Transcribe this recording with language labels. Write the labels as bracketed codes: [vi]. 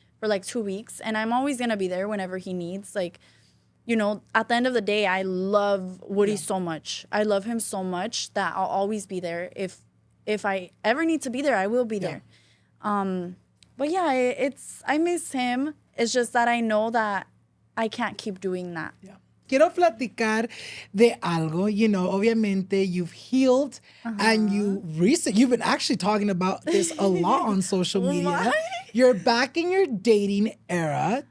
[en] For like 2 weeks, and I'm always gonna be there whenever he needs. Like, at the end of the day, I love Woody so much. I love him so much that I'll always be there. If I ever need to be there, I will be there. But yeah, I miss him. It's just that I know that I can't keep doing that. Yeah. [es] Quiero platicar de algo. [en] Obviamente you've healed and you've been actually talking about this a lot on social media. What? You're back in your dating era.